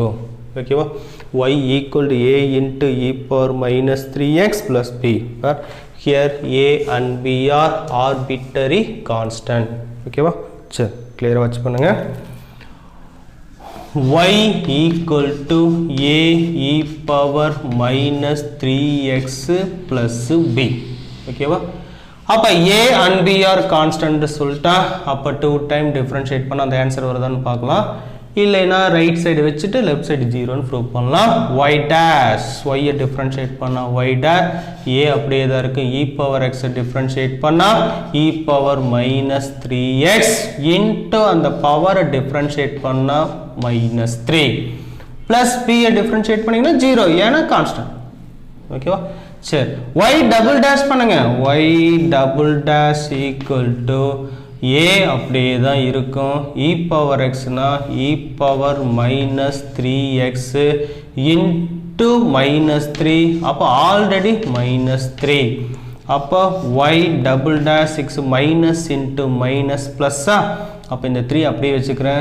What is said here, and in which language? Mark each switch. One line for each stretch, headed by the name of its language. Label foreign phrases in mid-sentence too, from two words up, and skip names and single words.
English: Okay, y equal to a into e power minus 3x plus b, where here a and b are arbitrary constant.
Tamil: Okay, சரி
English: clear watch
Tamil: பண்ணுங்க.
English: y equal to a e power minus 3x plus b.
Tamil: Okay, அப்ப
English: a and b are constant
Tamil: சொல்லிட்டா அப்ப
English: 2 time differentiate
Tamil: பண்ண அந்த ஆன்சர் வருதான்னு பார்க்கலாம். இல்லைனா
English: right side
Tamil: வச்சுட்டு
English: left side
Tamil: 0 ன்னு ப்ரூவ் பண்ணலாம்.
English: y dash y
Tamil: ஐ டிஃபரன்ஷியேட் பண்ணா
English: y dash a
Tamil: அப்படியே தான் இருக்கு.
English: e power x
Tamil: ஐ டிஃபரன்ஷியேட் பண்ணா
English: e power minus 3x into
Tamil: அந்த பவரை டிஃபரன்ஷியேட் பண்ணா -3
English: plus b
Tamil: ஐ டிஃபரன்ஷியேட் பண்ணீங்கன்னா 0 ஏன்னா கான்ஸ்டன்ட். ஓகேவா? சரி y
English: double dash
Tamil: பண்ணுங்க.
English: y double dash equal to a
Tamil: அப்படியே தான் இருக்கும்.
English: e power x
Tamil: னா
English: e power minus 3x into -3
Tamil: அப்போ ஆல்ரெடி -3 அப்போ
English: y double dash 6 minus into minus
Tamil: ப்ளஸ்ஸா அப்போ இந்த 3 அப்படியே வச்சுக்கிறேன்.